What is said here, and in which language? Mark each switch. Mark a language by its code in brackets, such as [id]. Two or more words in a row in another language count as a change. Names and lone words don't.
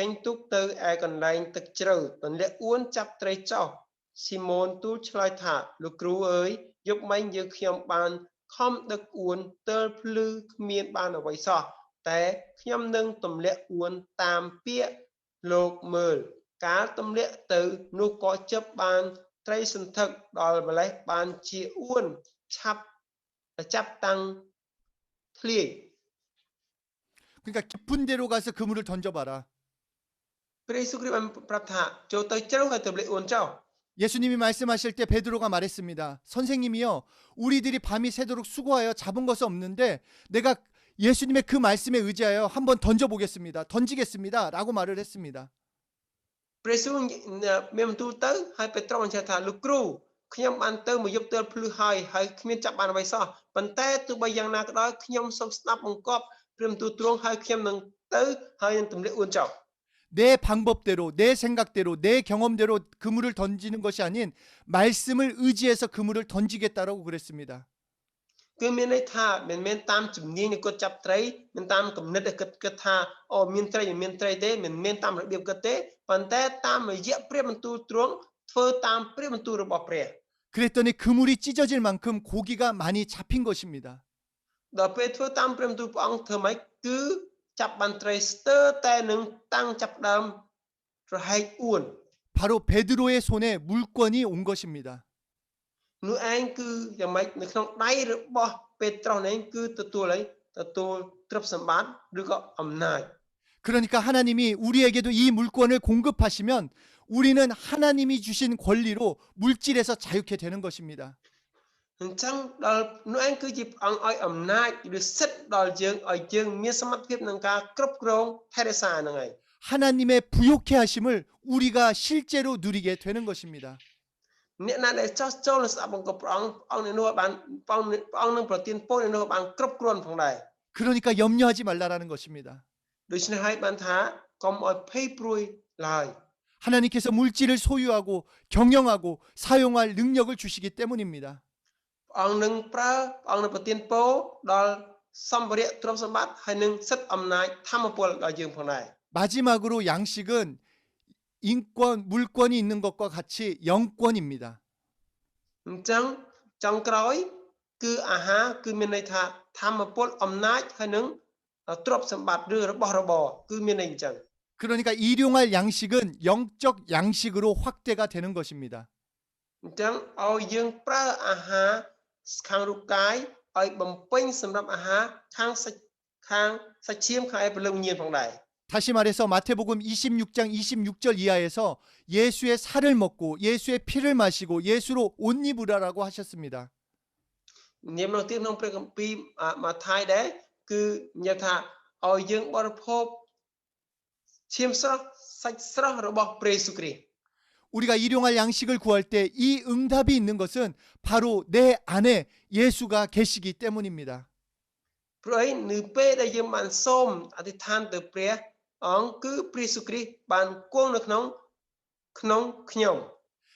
[km] ញទូកទៅឯកន្លែងទឹកជ្រៅទម្លាក់អួនចាប់ត្រីចោះស៊ីម៉ូនទូលឆ្លើយថាលោកគ្រូអើយយប់មិញយើងខ្ញុំបានខំដឹកអួនទើលភ្លឺគ្មានបានអ្វីសោះតែខ្ញុំនឹងទម្លាក់អួនតាមពាក្យលោកមើលកាលទម្លាក់ទៅនោះក៏ចាប់បានត្រីសន្ធឹកដល់ម្លេះបានជាអួនឆាប់ចាប់តាំងធ្លាយ [ko] 그러니까 깊은 데로 가서 그물을 던져봐라. [km] ព្រះយេស៊ូវគ្រីស្ទបានប្រាប់ថាចូលទៅជ្រៅហើយទម្លាក់អួនចោល [ko] 예수님이 말씀하실 때 베드로가 말했습니다. 선생님이요, 우리들이 밤이 새도록 수고하여 잡은 것은 없는데 내가 예수님의 그 말씀에 의지하여 한번 던져보겠습니다. 던지겠습니다. 라고 말을 했습니다. [km] ព្រះយេស៊ូវមានបន្ទូលទៅហើយពេត្រុសបញ្ជាក់ថាលោកគ្រូខ្ញុំបានទៅមួយយប់ទើលភ្លឺហើយគ្មានចាប់បានអ្វីសោះប៉ុន្តែទោះបីយ៉ាងណាក៏ដោយខ្ញុំសូមស្ដាប់បង្គាប់ព្រះបន្ទូលទ្រង់ហើយខ្ញុំនឹងទៅហើយនឹងទម្លាក់អួនចោល [ko] 내 방법대로, 내 생각대로, 내 경험대로 그물을 던지는 것이 아닌 말씀을 의지해서 그물을 던지겠다라고 그랬습니다. [km] គឺមានន័យថាមិនមែនតាមជំនាញនៃគាត់ចាប់ត្រីមិនតាមគំនិតដែលគិតថាអូមានត្រីមិនមានត្រីទេមិនមែនតាមរបៀបគិតទេប៉ុន្តែតាមរយៈព្រះបន្ទូលទ្រង់ធ្វើតាមព្រះបន្ទូលរបស់ព្រះ [ko] 그랬더니 그물이 찢어질 만큼 고기가 많이 잡힌 것입니다. [km] ដល់ពេលធ្វើតាមព្រះបន្ទូលព្រះអង្គធ្វើម៉េចគឺចាប់បានត្រីស្ទើរតែនឹងតាំងចាប់ដើមរហែកអួន [ko] 바로 베드로의 손에 물권이 온 것입니다. [km] នោះឯងគឺយ៉ាងម៉េចនៅក្នុងដៃរបស់ពេត្រុសនេះគឺទទួលទ្រព្យសម្បត្តិឬក៏អំណាច [ko] 그러니까 하나님이 우리에게도 이 물권을 공급하시면 우리는 하나님이 주신 권리로 물질에서 자유케 되는 것입니다. [km] អញ្ចឹងដល់នោះឯងគឺជាព្រះអង្គឲ្យអំណាចឬសិទ្ធិដល់យើងឲ្យយើងមានសមត្ថភាពក្នុងការគ្រប់គ្រងថែរក្សាហ្នឹងឯង [ko] 하나님의 부욕해 하심을 우리가 실제로 누리게 되는 것입니다. [km] អ្នកណាដែលចោះចូលស្ដាប់បង្គាប់ព្រះអង្គនឹងនោះបានព្រះអង្គនឹងប្រទានពរនឹងបានគ្រប់គ្រាន់ផងដែរ [ko] 그러니까 염려하지 말라라는 것입니다. [km] ដូច្នេះហើយបានថាកុំឲ្យភ័យព្រួយឡើយ [ko] 하나님께서 물질을 소유하고 경영하고 사용할 능력을 주시기 때문입니다. [km] ព្រះអង្គនឹងប្រទានពរដល់សម្ភារៈទ្រព្យសម្បត្តិហើយនឹងសិទ្ធិអំណាចធម៌ពលដល់យើងផងដែរ [ko] 마지막으로 양식은 물권이 있는 것과 같이 영권입니다. [km] អញ្ចឹងចុងក្រោយគឺអាហារគឺមានន័យថាធម៌ពលអំណាចហើយនឹងទ្រព្យសម្បត្តិឬរបស់របរគឺមានន័យអញ្ចឹង [ko] 그러니까 일용할 양식은 영적 양식으로 확대가 되는 것입니다. [km] អញ្ចឹងឲ្យយើងប្រើអាហារខាងរូបកាយឲ្យបំពេញសម្រាប់អាហារខាងសាច់ឈាមខាងឯព្រលឹងវិញ្ញាណផងដែរ [ko] 다시 말해서 마태복음 26장 26절 이하에서 예수의 살을 먹고 예수의 피를 마시고 예수로 옷 입으라라고 하셨습니다. [km] នាមនោះទៀតក្នុងព្រះគម្ពីរម៉ាថាយដែរគឺនិយាយថាឲ្យយើងបរិភោគឈាមស្រស់សាច់ស្រស់របស់ព្រះយេស៊ូវគ្រីស្ទ [ko] 우리가 일용할 양식을 구할 때 이 응답이 있는 것은 바로 내 안에 예수가 계시기 때문입니다. [km] ព្រោះឯនៅពេលដែលយើងបានសូមអធិដ្ឋានទៅព្រះអង្គគឺព្រះយេស៊ូវគ្រីស្ទបានគង់នៅក្នុងខ្ញុំ